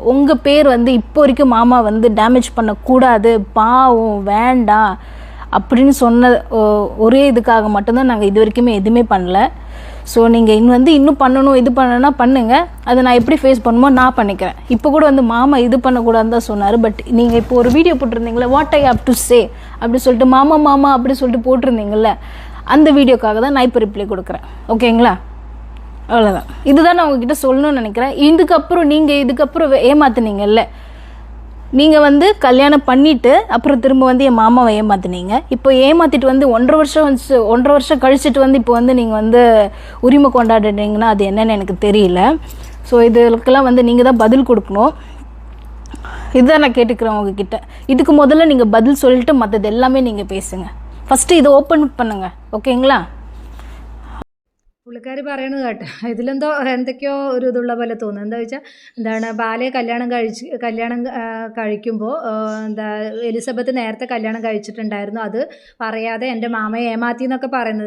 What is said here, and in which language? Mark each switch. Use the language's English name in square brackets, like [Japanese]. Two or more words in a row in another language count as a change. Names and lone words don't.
[Tamil] உங்கள் பேர் இப்போ வரைக்கும் மாமா டேமேஜ் பண்ணக்கூடாது, பாவம், வேண்டாம் அப்படின்னு சொன்ன ஒரே இதுக்காக மட்டும்தான் நாங்கள் இது வரைக்குமே எதுவுமே பண்ணல. ஸோ நீங்கள் இன்னும் பண்ணணும், இது பண்ணணும்னா பண்ணுங்கள். அதை நான் எப்படி ஃபேஸ் பண்ணுமோ நான் பண்ணிக்கிறேன். இப்போ கூட மாமா இது பண்ணக்கூடாதுன்னு தான் சொன்னார். பட் நீங்கள் இப்போ ஒரு வீடியோ போட்டிருந்தீங்களே, [English] What I have to say [Tamil] அப்படி சொல்லிட்டு மாமா அப்படி சொல்லிட்டு போட்டிருந்தீங்கள்ல, அந்த வீடியோக்காக தான் நான் இப்போ ரிப்ளை கொடுக்குறேன். ஓகேங்களா? அவ்வளோதான். இதுதான் நான் உங்ககிட்ட சொல்லணும்னு நினைக்கிறேன். இதுக்கப்புறம் நீங்கள் இதுக்கப்புறம் ஏமாத்துனீங்கல்ல, நீங்கள் வந்து கல்யாணம் பண்ணிவிட்டு அப்புறம் திரும்ப வந்து என் மாமாவை ஏமாத்துனீங்க. இப்போ ஏமாற்றிட்டு வந்து 1.5 வருஷம் கழிச்சிட்டு வந்து இப்போ வந்து நீங்கள் வந்து உரிமை கொண்டாடுறீங்கன்னா அது என்னன்னு எனக்கு தெரியல. ஸோ இதுக்கெல்லாம் வந்து நீங்கள் தான் பதில் கொடுக்கணும். இதுதான் நான் கேட்டுக்கிறேன் உங்ககிட்ட. இதுக்கு முதல்ல நீங்கள் பதில் சொல்லிட்டு மற்றது எல்லாமே நீங்கள் பேசுங்க. ഫസ്റ്റ് ഇത് ഓപ്പൺ பண்ணுங்க. ഓക്കേங்களா? [Malayalam] പുള്ളിക്കാരി പറയണത് കേട്ടോ, ഇതിലെന്തോ എന്തൊക്കെയോ ഒരു ഇതുള്ള പോലെ തോന്നുന്നു. എന്താ വെച്ചാൽ എന്താണ്, ബാലയെ കല്യാണം കഴിക്കുമ്പോൾ എന്താ എലിസബത്ത് നേരത്തെ കല്യാണം കഴിച്ചിട്ടുണ്ടായിരുന്നു, അത് പറയാതെ എൻ്റെ മാമയെ ഏമാത്തി എന്നൊക്കെ പറയുന്നത്.